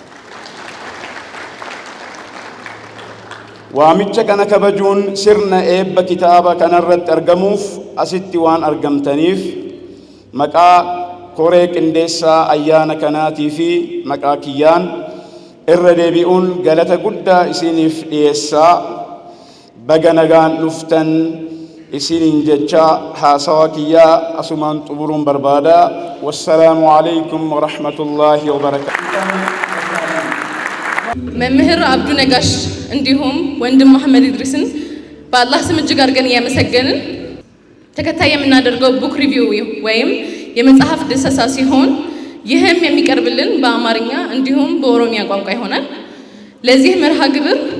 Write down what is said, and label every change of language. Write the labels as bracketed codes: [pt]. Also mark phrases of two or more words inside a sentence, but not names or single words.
[om] Waamicha kana kabajuun sirna eebba kitaaba kanarratti argamuuf asitti waan argamtaniif maqaa koree qindeessaa ayyaana kanaatii fi maqaa kiyyaan irra deebi'uun galata guddaa isiniif dhiyeessaa baga nagaan dhuftan isiniin jecha haasawa kiyyaa asumaan xumuruun barbaada. [ar] والسلام عليكم ورحمة الله وبركاته. [am] መምህር አብዱ ነጋሽ እንዲሁም ወንድም መሐመድ ኢድሪስን በአላህ ስም እጅግ አድርገን እያመሰገንን ተከታይ የምናደርገው [en] book review [am] ወይም የመጽሐፍ ድሰሳ ሲሆን ይህም የሚቀርብልን በአማርኛ እንዲሁም በኦሮሚያ ቋንቋ ይሆናል። ለዚህ መርሃ ግብር